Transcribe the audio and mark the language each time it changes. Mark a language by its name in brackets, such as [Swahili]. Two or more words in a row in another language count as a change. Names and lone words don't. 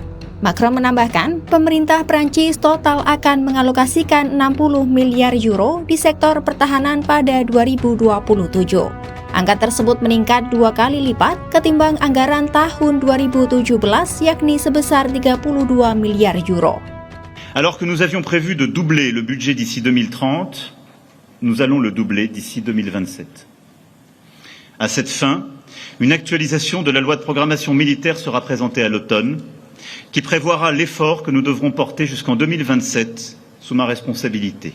[Indonesian] Macron menambahkan, pemerintah Prancis total akan mengalokasikan 60 miliar euro di sektor pertahanan pada 2027. Angka tersebut meningkat 2 kali lipat ketimbang anggaran tahun 2017, yakni sebesar 32 miliar euro. [French] Alors que nous avions prévu de doubler le budget d'ici 2030, nous allons le doubler d'ici 2027. À cette fin, une actualisation de la loi de programmation militaire sera présentée à l'automne, qui prévoira l'effort que nous devrons porter jusqu'en 2027 sous ma responsabilité.